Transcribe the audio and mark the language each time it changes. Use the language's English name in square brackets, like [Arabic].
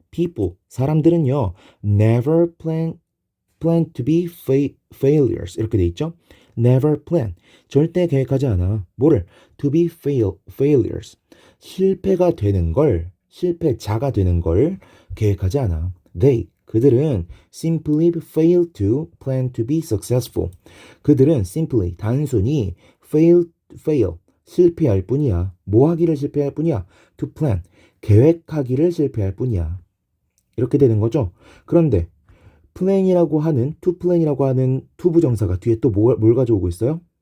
[Korean] people, 사람들은요. [English] never plan to be failures. [Korean] 이렇게 돼 있죠. [English] never plan, [Korean] 절대 계획하지 않아. 뭐를? [English] to be failures. [Korean] 실패가 되는 걸, 실패자가 되는 걸 계획하지 않아. 그들은 [English] simply fail to plan to be successful. [Korean] 그들은 [English] simply, [Korean] 단순히 fail, 실패할 뿐이야. 뭐 하기를 실패할 뿐이야? [English] to plan, [Korean] 계획하기를 실패할 뿐이야. 이렇게 되는 거죠. 그런데 plan이라고 하는, to plan이라고 하는 투부정사가 뒤에 또 뭘 가져오고 있어요?